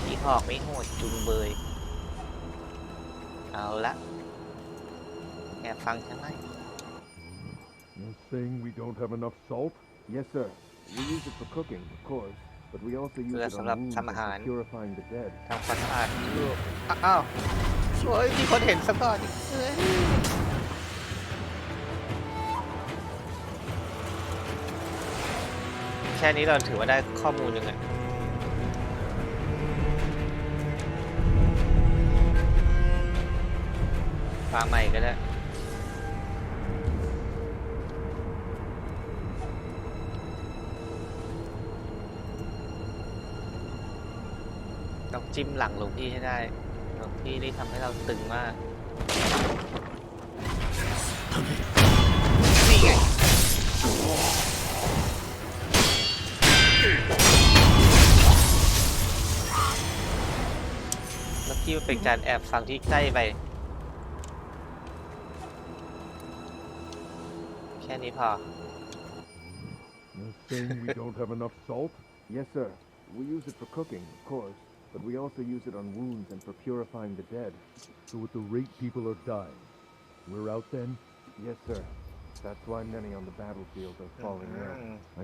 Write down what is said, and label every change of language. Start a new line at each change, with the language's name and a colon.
Thai: หอกไม่โหดจุงเบยเอาละแอบฟังฉันไหม
English: You're saying we don't have enough salt? Yes, sir. We use it for cooking, of course, but we also use
Thai: เพื่อ
English: it
Thai: สำหรับ
English: on wounds
Thai: ทำอาหาร
English: and for purifying the dead.
Thai: ทำความสะอาดลูกอ้าวโอ้ยมีคนเห็นซะก่อนแค่นี้เราถือว่าได้ข้อมูลยังไงฟังใหม่ก็ได้ ต้องจิ้มหลังหลวงพี่ให้ได้หลวงพี่นี่ทำให้เราตึงมากนี่ไงเมื่อกี้มันเป็นการแอบฟังที่ใกล้ไปแค่นี้พอ
English: You're saying we don't have enough salt? Yes, sir. We use it for cooking, of course, but we also use it on wounds and for purifying the dead. So at the rate people are dying, we're out then? Yes, sir. That's why many on the battlefield are falling ill.